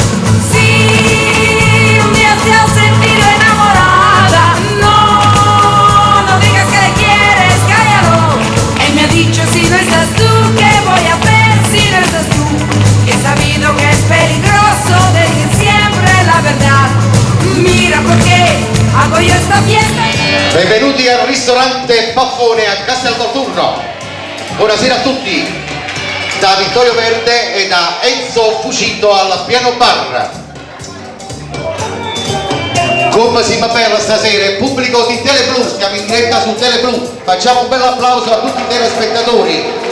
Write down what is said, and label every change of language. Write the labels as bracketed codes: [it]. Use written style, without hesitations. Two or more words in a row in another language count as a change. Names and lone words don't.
[es] Si un día te has sentido enamorada, no digas que le quieres, cállalo. Él me ha dicho, si no estás tú, ¿qué voy a hacer si no estás tú? He sabido que es peligroso decir siempre la verdad. Mira por qué hago yo esta fiesta. [it] Benvenuti al ristorante Baffone a Castel Volturno. Buonasera a tutti, da Vittorio Verde e da Enzo Fucito al piano bar. Come si fa bella stasera, il pubblico di Teleblu, siamo in diretta su Teleblu, facciamo un bel applauso a tutti i telespettatori.